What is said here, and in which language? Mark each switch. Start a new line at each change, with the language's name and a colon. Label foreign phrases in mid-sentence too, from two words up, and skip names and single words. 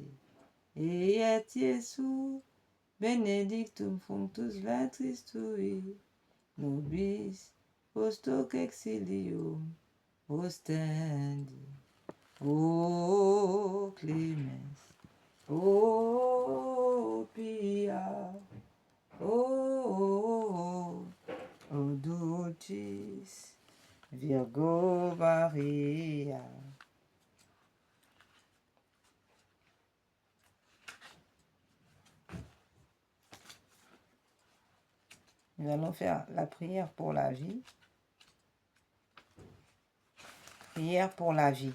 Latin: Et Iesus benedictum fructus ventris tui, nobis post hoc exilium ostendi. O clemens, o pia, o dulcis Virgo Maria.
French: Nous allons faire la prière pour la vie. Prière pour la vie.